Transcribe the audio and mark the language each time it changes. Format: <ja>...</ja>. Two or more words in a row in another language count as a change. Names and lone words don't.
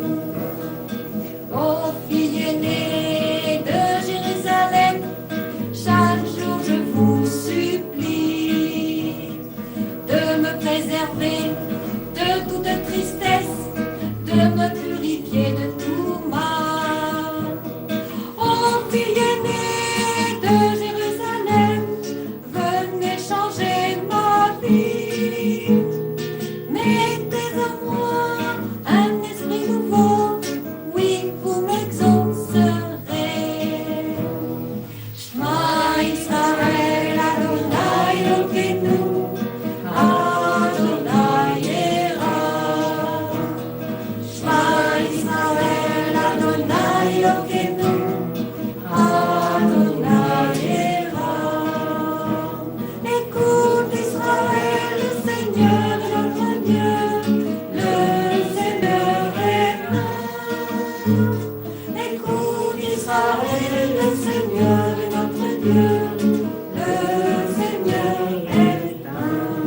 <fr>Ô filles aînées de Jérusalem, chaque jour je vous supplie de me préserver de toute tristesse, de me purifier de tout mal. Ô filles aînées de Jérusalem, venez changer ma vie. Mettez en moi un esprit nouveau, oui, vous m'exaucerez.</fr> <he>שמע ישראל אדוני אלוקינו אדוני אחד. שמע ישראל אדוני אלוקינו אדוני אחד.</he> <fr>Écoute Israël, le Seigneur est notre Dieu, le Seigneur est un. Écoute Israël, le Seigneur est notre Dieu, le Seigneur est un.</fr>